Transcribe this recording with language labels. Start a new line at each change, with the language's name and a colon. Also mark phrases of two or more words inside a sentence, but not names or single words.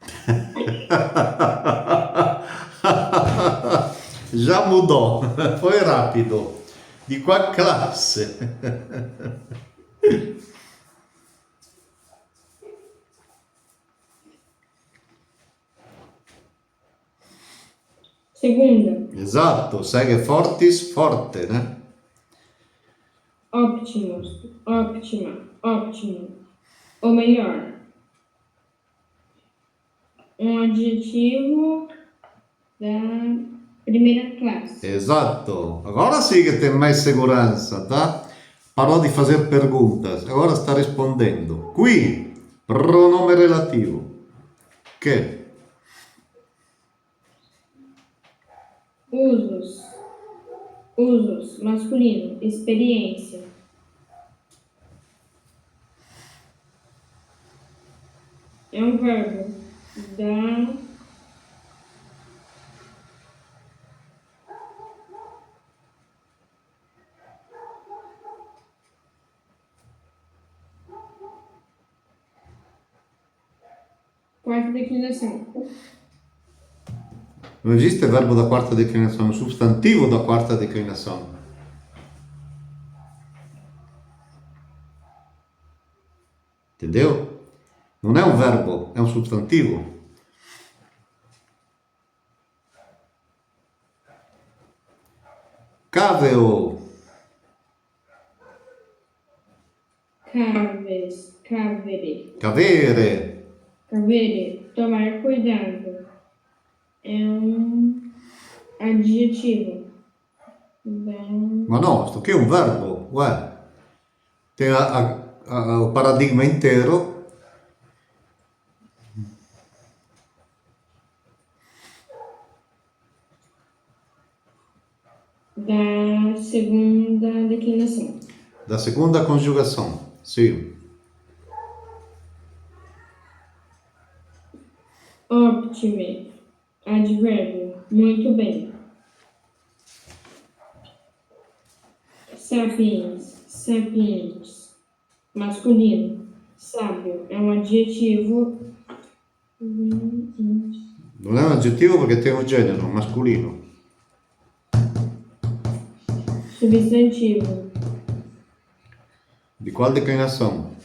Portuguese: Já mudou. Foi rápido. Di qual classe? Segunda.
Italian: Esatto, segue fortis, forte,
Portuguese: né? Óptimos. Óptima. Óptimo. Ou melhor. Um adjetivo da primeira classe.
Italian: Esatto.
Portuguese: Agora sim que tem mais segurança, tá? Parou di fazer perguntas, agora
Italian: sta rispondendo. Qui, pronome relativo. Che?
Portuguese: Usos. Usos. Masculino. Experiência. É um verbo da quarta declinação.
Italian: Non esiste verbo da quarta declinazione, sostantivo da quarta declinazione.
Portuguese: Entendeu?
Italian: Non è un verbo, è un sostantivo.
Latin: Caveo. Caves. Cavere. Cavere. Cavere.
Portuguese: Tomar cuidado. É um adjetivo.
Italian: Ma no, sto che è un verbo, uè.
Portuguese: Tem o
Italian: paradigma intero.
Portuguese: Da segunda declinação.
Italian: Da seconda conjugazione, sì.
Latin: Optime.
Portuguese: Advérbio. Muito bem. Sapiens. Sapientes. Masculino. Sábio. É um adjetivo.
Italian: Non è un aggettivo perché
Portuguese: tem un genere masculino. Substantivo.
Italian: Di qual declinazione?